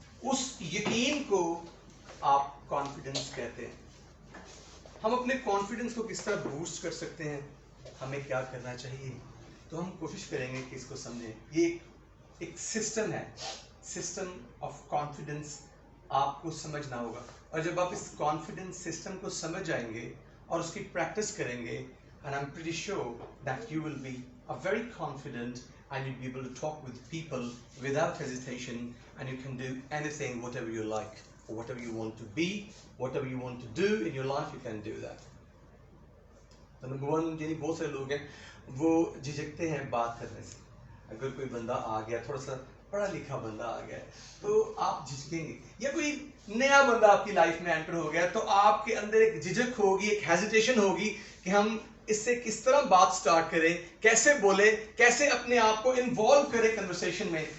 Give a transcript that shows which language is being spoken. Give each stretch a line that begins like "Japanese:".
Hindi: उस यकीन को आप कॉन्फिडेंस कहते हैं. हम अपने कॉन्फिडेंस को किस तरह बूस्ट कर सकते हैं, हमें क्या करना चाहिए, तो हम कोशिश करेंगे कि इसको समझें. ये एक सिस्टम है, सिस्टम ऑफ कॉन्फिडेंस. आपको समझना होगा, और जब आप इस कॉन्फिडेंस सिस्टम को समझ जाएंगे और उसकी प्रैक्टिस करेंगे,
English: and I'm pretty sure that you will be a very confident and you'll be able to talk with people without hesitation, and you can do anything, whatever you like, or whatever you want to be, whatever you want to do in your life, you can do that.
Hindi: तो number one, यानी बहुत सारे लोग हैं वो झिझकते हैं बात करने से. अगर कोई बंदा आ गया, थोड़ा सा पढ़ा लिखा बंदा आ गया, तो आप झिझकेंगे. या कोई नया बंदा आपकी लाइफ में एंटर हो गया, तो आपके अंदर एक झिझक होगी, एक हेजिटेशन होगी कि हम इससे किस तरह बात स्टार्ट करें, कैसे बोले, कैसे अपने आप को इन्वॉल्व करें कन्वर्सेशन में.